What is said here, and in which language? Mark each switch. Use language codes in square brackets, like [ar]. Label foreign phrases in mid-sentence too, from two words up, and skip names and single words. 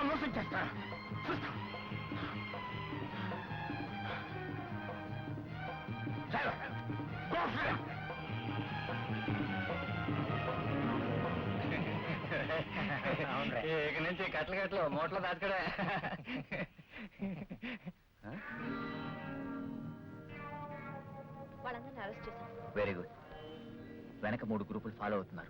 [te] చేస్తా చూస్తా [en] Driver, go for it. [te] ఇక నుంచి కట్టలు మూటలు దాచుకడే. వాళ్ళందరినీ అరెస్ట్ చేశాం. [en] very good. [te] వెనక 3 గ్రూపులు ఫాలో అవుతున్నారు.